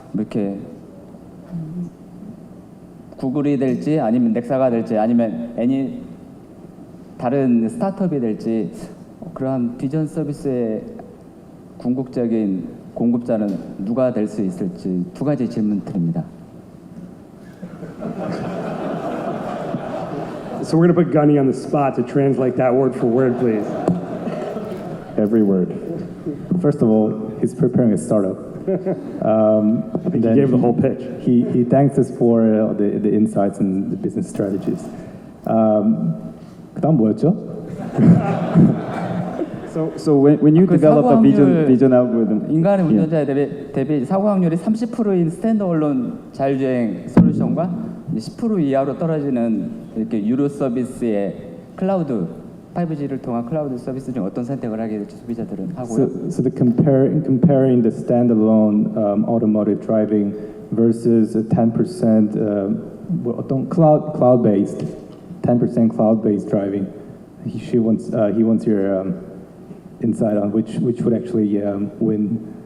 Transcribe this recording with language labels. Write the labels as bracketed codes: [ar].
[ko] 이렇게 구글이 될지 아니면 넥사가 될지 아니면 애니 다른 스타트업이 될지 그러한 비전 서비스의 궁극적인 공급자는 누가 될 수 있을지 두 가지 질문 드립니다. [en] So we're going to put Gunny on the spot to translate that word for word, please. Every word. First of all, he's preparing a startup. I think he gave the whole pitch. He thanks us for the insights and the business strategies. [ko] 그다음 뭐였죠? [en] So when you 그 develop a [ko] 사고확률, [en] vision algorithm, [ko] 인간의 [en] yeah. [ko] 운전자에 대비 사고 확률이 30%인 스탠드얼론 자율주행 솔루션과 10% 이하로 떨어지는 이렇게 유료 서비스의 클라우드 5G를 통한 클라우드 서비스 중 어떤 선택을 하게 될지 소비자들은 하고요. [en] So comparing the standalone automotive driving versus a 10% 어떤 cloud-based 10% cloud-based driving. He wants your insight on which would actually win.